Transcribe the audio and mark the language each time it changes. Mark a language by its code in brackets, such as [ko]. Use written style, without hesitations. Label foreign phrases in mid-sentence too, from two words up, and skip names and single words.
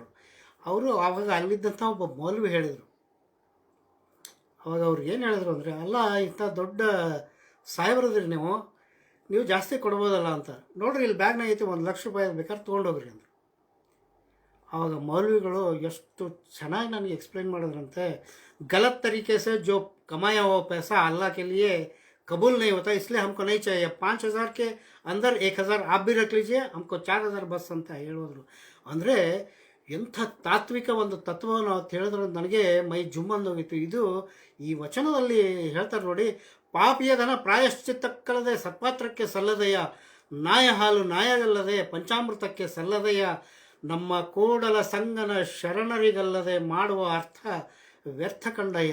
[kn] ಅವರು ಆವಾಗ ಅಲ್ಲಿದ್ದಂಥ ಒಬ್ಬ ಮೌಲ್ವಿ ಹೇಳಿದರು. ಅವಾಗ ಅವ್ರು ಏನು ಹೇಳಿದ್ರು ಅಂದರೆ, ಅಲ್ಲ ಇಂಥ ದೊಡ್ಡ ಸಾಹೇಬ್ರದ್ರಿ ನೀವು ಜಾಸ್ತಿ ಕೊಡ್ಬೋದಲ್ಲ ಅಂತ. ನೋಡ್ರಿ ಇಲ್ಲಿ ಬ್ಯಾಗ್ನಾಗ ಐತಿ, 1,00,000 ರೂಪಾಯಿ ಬೇಕಾದ್ರೆ ತೊಗೊಂಡೋಗ್ರಿ ಅಂದರು. ಆವಾಗ ಮೌಲ್ವಿಗಳು ಎಷ್ಟು ಚೆನ್ನಾಗಿ ನನಗೆ ಎಕ್ಸ್ಪ್ಲೇನ್ ಮಾಡಿದ್ರಂತೆ. [hi] गलत तरीके से जो कमाया हुआ पैसा अल्लाह के लिए कबूल नहीं होता, इसलिए हमको नहीं चाहिए. 5,000 के अंदर 1,000 आप भी रख लीजिए, हमको 4,000 [kn] ಬಸ್ ಅಂತ ಹೇಳಿದ್ರು. ಅಂದರೆ ಎಂಥ ತಾತ್ವಿಕ ಒಂದು ತತ್ವವನ್ನು ಅಂತ ಹೇಳಿದ್ರೆ ನನಗೆ ಮೈ ಜುಮ್ಮಂದೋಗಿತ್ತು. ಇದು ಈ ವಚನದಲ್ಲಿ ಹೇಳ್ತಾರೆ ನೋಡಿ, ಪಾಪಿಯ ಧನ ಪ್ರಾಯಶ್ಚಿತ್ತಕ್ಕಲ್ಲದೆ ಸತ್ಪಾತ್ರಕ್ಕೆ ಸಲ್ಲದೆಯ, ನಾಯ ಹಾಲು ನಾಯಗಲ್ಲದೆ ಪಂಚಾಮೃತಕ್ಕೆ ಸಲ್ಲದೆಯ, ನಮ್ಮ ಕೂಡಲ ಸಂಗನ ಶರಣರಿಗಲ್ಲದೆ ಮಾಡುವ ಅರ್ಥ ವ್ಯರ್ಥ ಕಂಡಯ್ಯ.